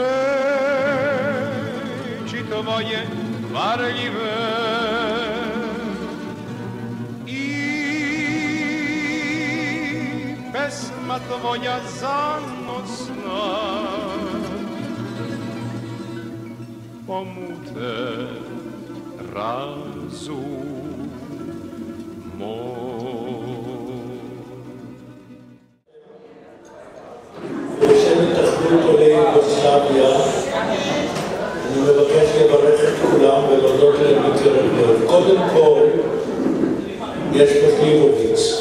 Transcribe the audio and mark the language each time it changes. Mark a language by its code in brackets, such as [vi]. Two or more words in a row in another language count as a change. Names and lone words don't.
[sr] reči tvoje varljive i pesma tvoja zanosna pomute razum moj. [he] עולי יוגוסלביה, אני מבקש לברך את כולם ולהודות להם מקרב לב. קודם כל, יש פה ליבוביץ.